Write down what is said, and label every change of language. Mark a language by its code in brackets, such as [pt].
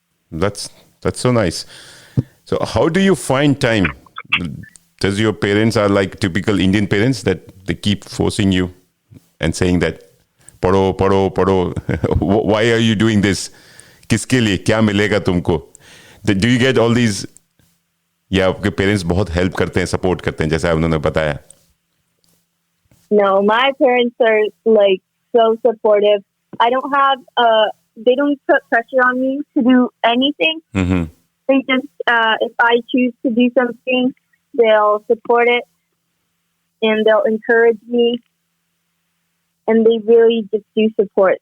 [en] That's so nice. So how do you find time? Does your parents are like typical Indian parents that they keep forcing you and saying that, [hi] पढ़ो पढ़ो पढ़ो, [en] why are you doing this? [hi] किसके लिए? क्या मिलेगा तुमको? [en] Do you get all these? [hi] या आपके पेरेंट्स बहुत हेल्प करते हैं, सपोर्ट करते हैं, जैसा उन्होंने बताया? [en] No, my parents are like so supportive. I don't have they don't put pressure on me to do anything. They just if I choose to do something, they'll support it and they'll encourage me, and they really just do support.